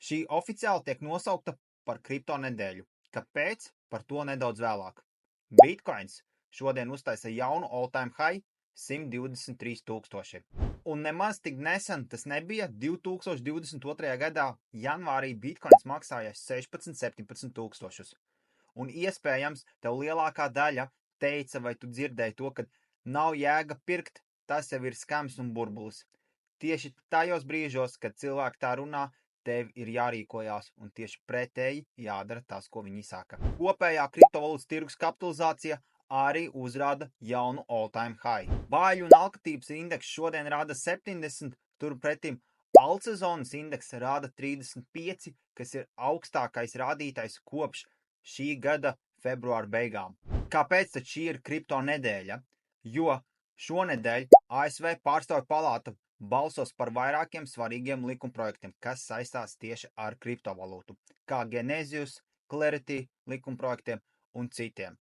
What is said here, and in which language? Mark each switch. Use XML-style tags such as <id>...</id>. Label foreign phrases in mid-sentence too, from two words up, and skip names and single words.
<lv>Šī oficiāli tiek nosaukta par kripto nedēļu. Kāpēc? Par to nedaudz vēlāk. Bitcoins šodien uztaisa jaunu</lv> <en>all-time high</en> <lv>123 000. Un nemaz tik nesen tas nebija. 2022. gadā janvārī Bitcoins maksāja 16-17 000. Un iespējams, tev lielākā daļa teica, vai tu dzirdēji to, ka nav jēga pirkt, tas jau ir skams un burbulis. Tieši tajos brīžos, kad cilvēki tā runā, tev ir jārīkojās un tieši pretēji jādara tas, ko viņi saka. Kopējā kriptovalūtas tirgus kapitalizācija arī uzrāda jaunu</lv> <en>all-time high.</en> <lv>Bāļu un alkatības indeks šodien rāda 70, turpretim altsezonas indeks rāda 35, kas ir augstākais rādītājs kopš šī gada februāra beigām. Kāpēc tad šī ir kripto nedēļa? Jo šonedēļ ASV pārstāvju palāta balsos par vairākiem svarīgiem likumprojektiem, kas saistās tieši ar kriptovalūtu, kā Genesis, Clarity likumprojektiem un citiem.</lv>